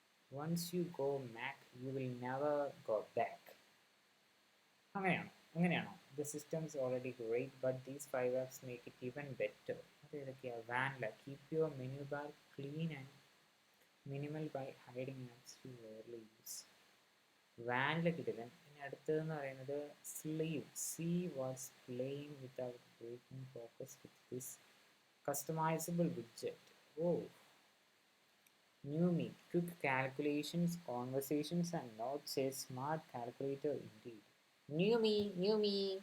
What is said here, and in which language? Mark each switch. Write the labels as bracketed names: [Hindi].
[English] Once you go Mac, you will never go back. [Malayalam] അങ്ങനെയാണോ? [English] The system is already great, but these 5 apps make it even better. [Malayalam] അതേതൊക്കെയാ? [English] Vanilla. Keep your menu bar clean and minimal by hiding apps you rarely use. [Malayalam] Vanilla കിട്ടില്ല. ഇനി അടുത്തതെന്ന് പറയുന്നത് Sleeve. [English] See what's playing without breaking focus with this customizable widget. Oh. New Me. Quick calculations, conversations and notes. A smart calculator indeed. New Me.